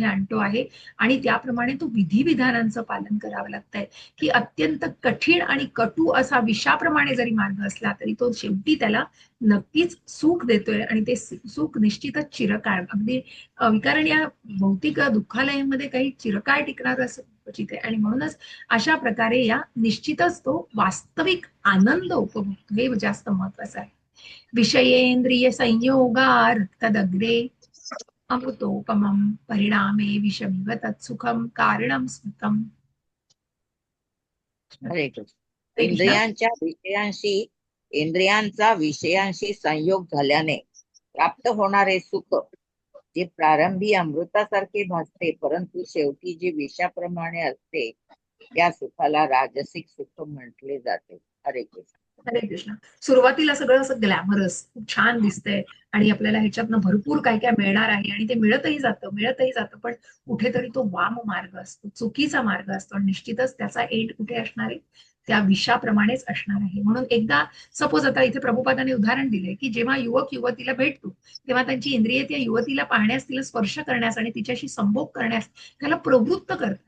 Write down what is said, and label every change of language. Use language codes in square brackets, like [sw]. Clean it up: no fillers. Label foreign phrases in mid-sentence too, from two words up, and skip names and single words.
[mr] आणतो आहे आणि त्याप्रमाणे तो विधिविधानांचं पालन करावं लागतंय की अत्यंत कठीण आणि कटू असा विषाप्रमाणे जरी मार्ग असला तरी तो शेवटी त्याला नक्कीच सुख देतोय आणि ते सुख निश्चितच चिरकाळ अगदी कारण या भौतिक दुःखालयामध्ये काही चिरकाळ टिकणार असं क्वचित आहे आणि म्हणूनच अशा प्रकारे या निश्चितच तो वास्तविक आनंद उपभोगतो. हे जास्त महत्वाचं आहे. [sa] विषयेंद्रिय संयोगार तदग्रे अमृतोपमं परिणामे विषमिव तत्सुखम कारणम स्मृतम. [mr] हरे कृष्ण. हरे कृष्ण. इंद्रियांचा विषयांशी संयोग झाल्याने प्राप्त होणारे सुख जे प्रारंभी अमृतासारखे भासते परंतु शेवटी जे विषाप्रमाणे असते त्या सुखाला राजसिक सुख म्हटले जाते. हरे कृष्ण. हरे कृष्ण. सुरुवातीला सगळं असं ग्लॅमरस खूप छान दिसतंय आणि आपल्याला ह्याच्यातनं भरपूर काय काय मिळणार आहे आणि ते मिळतही जातं पण कुठेतरी तो वाम मार्ग असतो, चुकीचा मार्ग असतो आणि निश्चितच त्याचा एंड कुठे असणार आहे त्या विषाप्रमाणेच असणार आहे. म्हणून एकदा सपोज आता इथे प्रभुपादाने उदाहरण दिले की जेव्हा युवक युवतीला भेटतो तेव्हा त्यांची इंद्रिये त्या युवतीला पाहण्यास, तिला स्पर्श करण्यास आणि तिच्याशी संभोग करण्यास त्याला प्रवृत्त करतात.